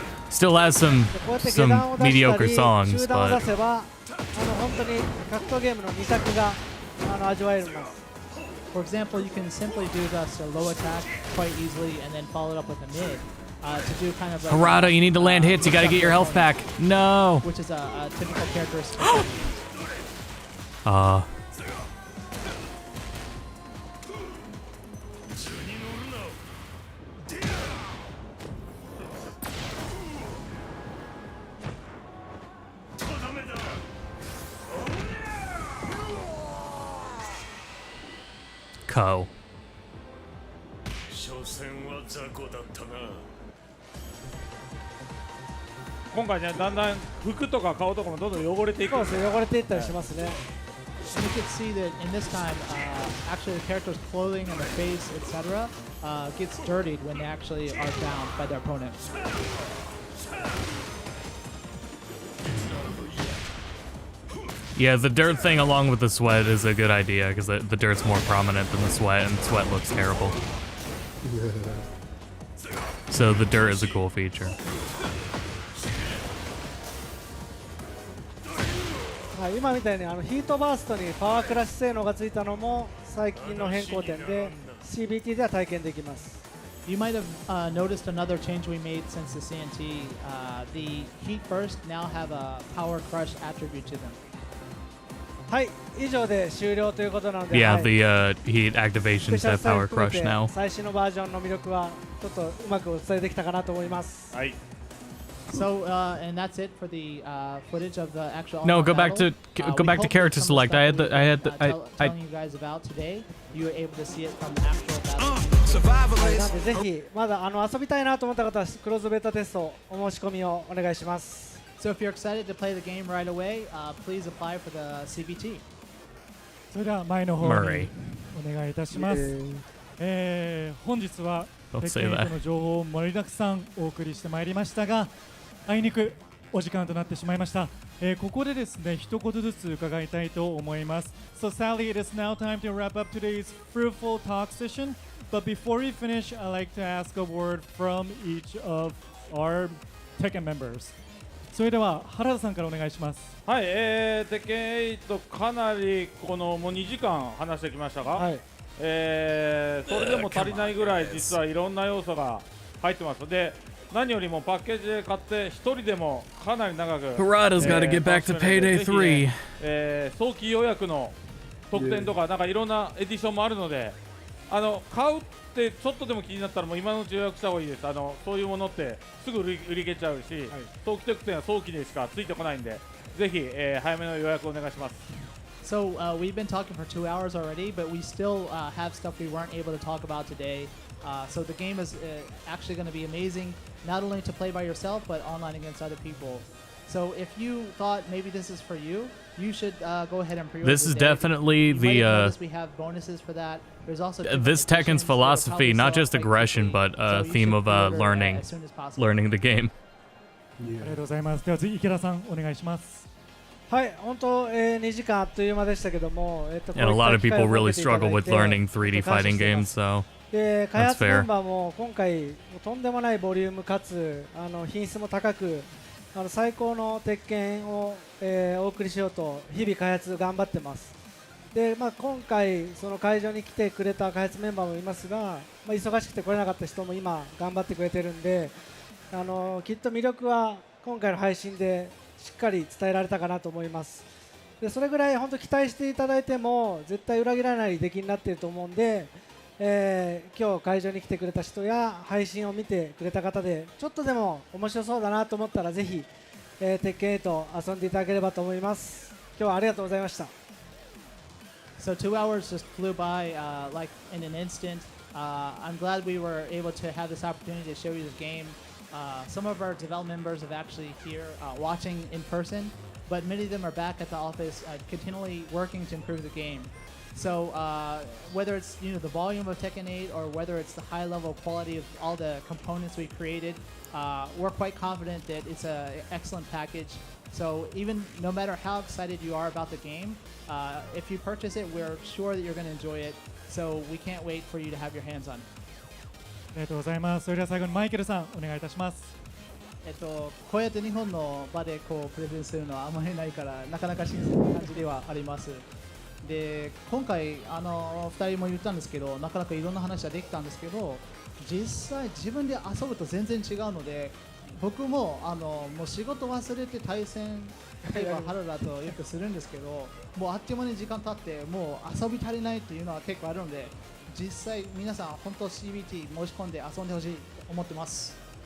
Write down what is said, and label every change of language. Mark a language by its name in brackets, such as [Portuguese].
[English] Still has some mediocre songs, but [Japanese] 本当に格闘ゲームの2択が味わえます。 [English] For example, you can simply do this low attack quite easily and then follow it up with a mid to do kind of. Harada, you need to land hits. You got to get your health back. No. Which is a typical characteristic. Co. [Japanese] 今回ね、だんだん服とか顔とかもどんどん汚れていく。そうですね、汚れていったりしますね。 [English] You can see that in this time, actually the character's clothing and the face, etc., gets dirtied when they actually are downed by their opponent. Yeah, the dirt thing along with the sweat is a good idea because the dirt's more prominent than the sweat, and sweat looks terrible. So the dirt is a cool feature. [Japanese] 今みたいにヒートバーストにパワークラッシュ性能がついたのも最近の変更点で CBT では体験できます。 [English] You might have noticed another change we made since the CNT. The heat burst now have a power crush attribute to them. [Japanese] はい、以上で終了ということなので。 [English] Yeah, the heat activations have power crush now. [Japanese] 最新のバージョンの魅力はちょっとうまくお伝えできたかなと思います。はい。 [English] So and that's it for the footage of the actual. No, go back to character select. I had telling you guys about today. You were able to see it from actual battle. [Japanese] なのでぜひまだ遊びたいなと思った方はクローズベータテストお申し込みをお願いします。 [English] So if you're excited to play the game right away, please apply for the CBT. [Japanese] それでは前の方にお願いいたします。本日はテッケン8の情報を盛りだくさんお送りしてまいりましたが、あいにくお時間となってしまいました。ここでですね、一言ずつ伺いたいと思います。 [English] So Sally, it is now time to wrap up today's fruitful talk session. But before we finish, I'd like to ask a word from each of our Tekken members. [Japanese] それでは原田さんからお願いします。はい、テッケン8かなりもう2時間話してきましたが、はい、それでも足りないぐらい実はいろんな要素が入ってますので、何よりもパッケージで買って一人でもかなり長く [English] Harada's got to get back to Payday 3. [Japanese] 早期予約の特典とかなんかいろんなエディションもあるので買うってちょっとでも気になったらもう今のうち予約した方がいいです。そういうものってすぐ売り切れちゃうし、早期特典は早期でしかついてこないんでぜひ、早めの予約お願いします。 [English] So we've been talking for 2 hours already, but we still have stuff we weren't able to talk about today. So the game is actually going to be amazing, not only to play by yourself, but online against other people. So if you thought maybe this is for you, you should go ahead and pre-order. This is definitely we have bonuses for that. There's also this Tekken's philosophy, not just aggression, but a theme of learning the game. [Japanese] ありがとうございます。では次池田さんお願いします。はい、本当、2時間あっという間でしたけども、 [English] And a lot of people really struggle with learning 3D fighting games, so [Japanese] で開 [English] that's [Japanese] 発メ [English] fair. [Japanese] ンバーも今回とんでもないボリュームかつ品質も高く最高の鉄拳を、お送りしようと日々開発頑張ってます。で、今回その会場に来てくれた開発メンバーもいますが、忙しくて来れなかった人も今頑張ってくれてるんで、きっと魅力は今回の配信でしっかり伝えられたかなと思います。でそれぐらい本当期待していただいても絶対裏切らない出来になっていると思うんで、今日会場に来てくれた人や配信を見てくれた方でちょっとでも面白そうだなと思ったらぜひ、鉄拳8遊んでいただければと思います。今日はありがとうございました。 [English] So 2 hours just flew by like in an instant. I'm glad we were able to have this opportunity to show you this game. Some of our development members have actually here watching in person, but many of them are back at the office continually working to improve the game. So whether it's the volume of Tekken 8 or whether it's the high level quality of all the components we created, we're quite confident that it's an excellent package. So even no matter how excited you are about the game, if you purchase it, we're sure that you're going to enjoy it. So we can't wait for you to have your hands on it. [Japanese] ありがとうございます。それでは最後にマイケルさんお願いいたします。こうやって日本の場でこうプレゼンするのはあまりないからなかなか新鮮な感じではあります。で今回2人も言ったんですけどなかなかいろんな話はできたんですけど実際自分で遊ぶと全然違うので僕ももう仕事忘れて対戦例えば春だとよくするんですけどもうあっという間に時間経ってもう遊び足りないっていうのは結構あるので実際皆さん本当 CBT 申し込んで遊んでほしいと思ってます。